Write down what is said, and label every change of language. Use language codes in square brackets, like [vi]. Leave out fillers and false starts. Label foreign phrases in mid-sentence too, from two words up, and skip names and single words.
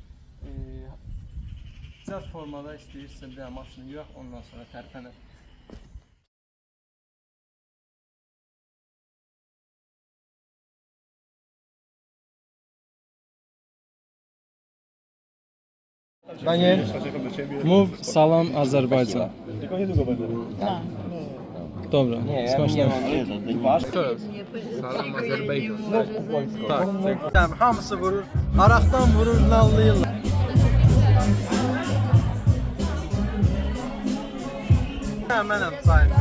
[az] Cəz formada istəyirsə bir dənə maşını yuyaq, ondan sonra tərpənək. [pl] Daniel, mów [az] salam Azerbaycan. [pl] Tylko niedługo będę. Dobra, skończyłem. [az] Salam Azərbaycan. [pl] Tak, tak. [az] Hamısı vurur, araqdan vurur, nallayırlar. Mənəm sayıncı.